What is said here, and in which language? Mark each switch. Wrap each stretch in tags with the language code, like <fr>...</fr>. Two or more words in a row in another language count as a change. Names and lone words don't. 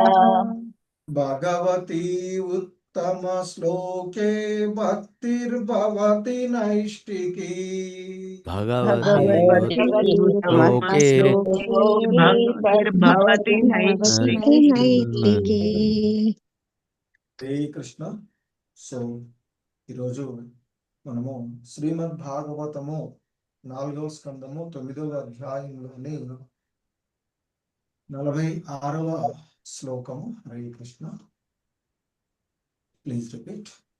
<sa>भगवती उत्तमश्लोके भक्तिर्भवति नैष्टिकी। भगवती श्लोके भक्तिर्भवति नैष्टिकी। హరే కృష్ణ.</sa> <te>సో ఈరోజు మనము శ్రీమద్ భాగవతము 4వ స్కందము 9వ అధ్యాయంలోని 46వ శ్లోకము.</te> <sa>హరే కృష్ణ.</sa> <en>please repeat.</en>